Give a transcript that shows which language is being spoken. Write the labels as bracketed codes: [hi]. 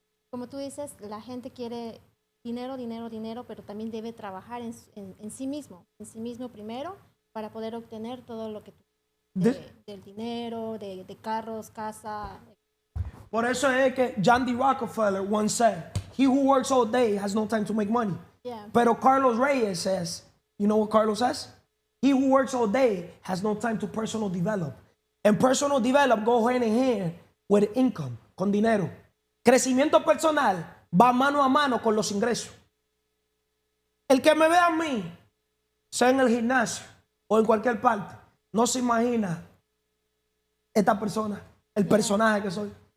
[es] Como tú dices, la gente quiere dinero, dinero, dinero, pero también debe trabajar en sí mismo primero, para poder obtener todo lo que tú, del dinero, de carros, casa. Por eso es que [en] Jeandy Rockefeller once said, he who works all day has no time to make money. Yeah. Pero Carlos Reyes says, you know what Carlos says? He who works all day has no time to personal develop. And personal develop go hand in hand with income, [es] con dinero. Crecimiento personal va mano a mano con los ingresos. El que me ve a mí, sea en el gimnasio o en cualquier parte, no se imagina esta persona, el personaje que soy.